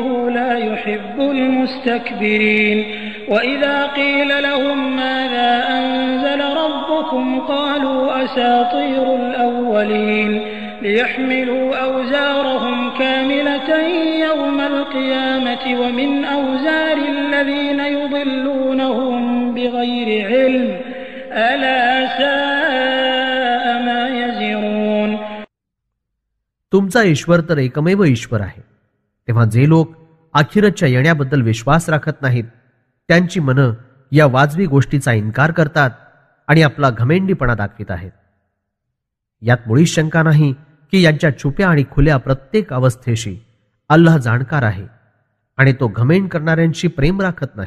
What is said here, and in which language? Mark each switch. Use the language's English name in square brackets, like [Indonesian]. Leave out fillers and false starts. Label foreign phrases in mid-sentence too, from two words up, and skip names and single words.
[Arabic] لا يحب المستكبرين وإذا قيل لهم ماذا أنزل ربكم قالوا أساطير الأولين ليحملوا أوزارهم كاملة يوم القيامة ومن أوزار الذين يضلونهم بغير علم ألا ساء ما يزرون. [Marathi] तुमचा ईश्वर तर एकमेव ईश्वर आहे. तेव्हा जे लोक अखेरच्या येण्याबद्दल विश्वास राखत नाहीत त्यांची मनं या वाजवी गोष्टीचा इन्कार करतात आणि आपला घमेंडीपणा दाखवित आहेत. यात मुळीच शंका नाही की यांच्या छुप्या आणि खुल्या प्रत्येक अवस्थेशी अल्लाह जाणकार आहे आणि तो घमेंड करणाऱ्यांशी प्रेम राखत नाही.